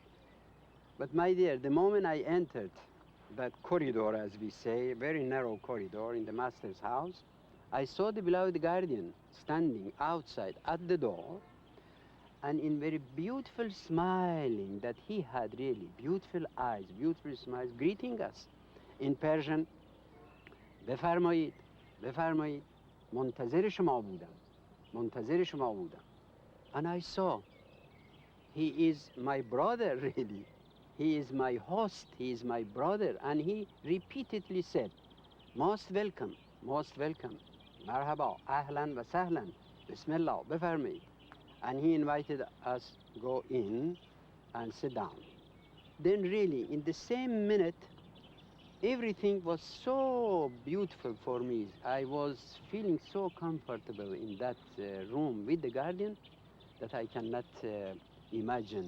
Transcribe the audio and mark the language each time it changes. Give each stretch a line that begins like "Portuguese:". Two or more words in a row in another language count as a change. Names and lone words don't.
English: But my dear, the moment I entered that corridor, as we say, a very narrow corridor in the master's house, I saw the beloved guardian standing outside at the door, and in very beautiful smiling, that he had really beautiful eyes, beautiful smiles, greeting us in Persian.
Persian: بفرمایید بفرمایید منتظر شما بودم منتظر شما بودم.
English: And I saw he is my brother, really. He is my host, he is my brother. And he repeatedly said, most welcome,
Arabic: مرحبا، أهلا وسهلا، بسم الله,
English: befirmayid. And he invited us go in and sit down. Then really, in the same minute, everything was so beautiful for me. I was feeling so comfortable in that room with the guardian that I cannot imagine.